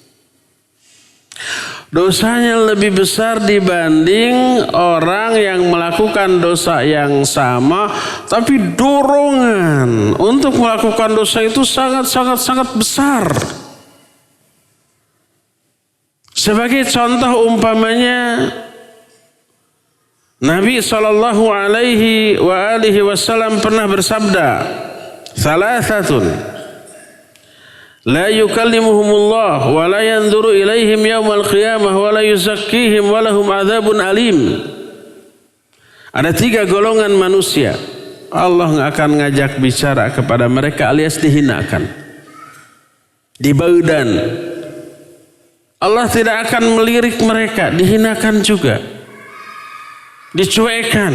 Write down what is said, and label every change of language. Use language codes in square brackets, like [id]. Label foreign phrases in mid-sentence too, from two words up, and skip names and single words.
[id] Dosanya lebih besar dibanding orang yang melakukan dosa yang sama, tapi dorongan untuk melakukan dosa itu sangat besar. Sebagai contoh umpamanya, Nabi SAW pernah bersabda, [ar] "ثلاثة لا يكلمهم الله ولا ينظر إليهم يوم القيامة ولا يزكيهم ولهم عذاب أليم." [id] Ada 3 golongan manusia, Allah nggak akan ngajak bicara kepada mereka alias dihinakan, dibaudan. Allah tidak akan melirik mereka, dihinakan juga, dicuekan.